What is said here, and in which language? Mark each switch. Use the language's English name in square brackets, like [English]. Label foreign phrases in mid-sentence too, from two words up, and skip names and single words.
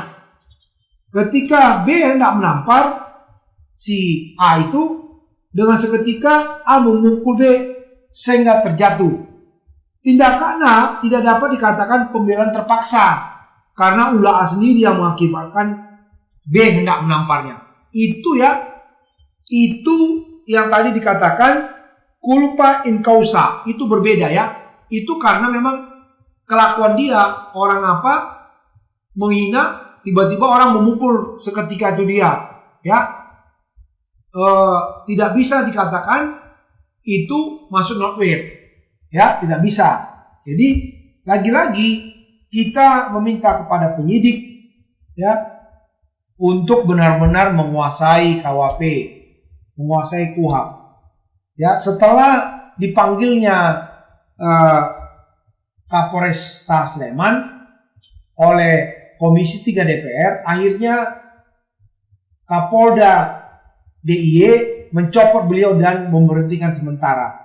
[Indonesian] Ketika B hendak menampar si A itu, dengan seketika A memukul B sehingga terjatuh. Tindakan A tidak dapat dikatakan pembelaan terpaksa karena ulah A sendiri yang mengakibatkan B hendak menamparnya. Itu yang tadi dikatakan [Latin] culpa in causa. [Indonesian] Itu berbeda ya. Itu karena memang kelakuan dia, orang menghina, tiba-tiba orang memukul seketika itu dia, ya, tidak bisa dikatakan itu masuk [English] not weird, [Indonesian] ya, tidak bisa. Jadi lagi-lagi kita meminta kepada penyidik, ya, untuk benar-benar menguasai KUHP, menguasai KUHP, ya. Setelah dipanggilnya Kapolresta Sleman oleh Komisi 3 DPR, akhirnya Kapolda DIY mencopot beliau dan memberhentikan sementara.